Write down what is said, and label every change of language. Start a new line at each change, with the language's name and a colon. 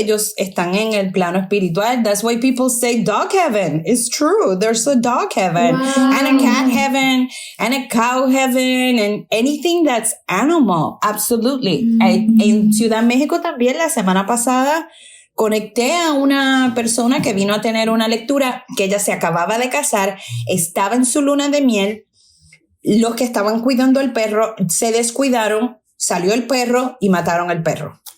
Spanish: Ellos están en el plano espiritual.
English: That's why people say dog heaven. It's true. There's a dog heaven, and a cat heaven, and a cow heaven, and anything that's animal. Absolutely.
Spanish: En Ciudad México también la semana pasada conecté a una persona que vino a tener una lectura, que ella se acababa de casar, estaba en su luna de miel. Los que estaban cuidando al perro se descuidaron. Salió el perro y mataron al perro.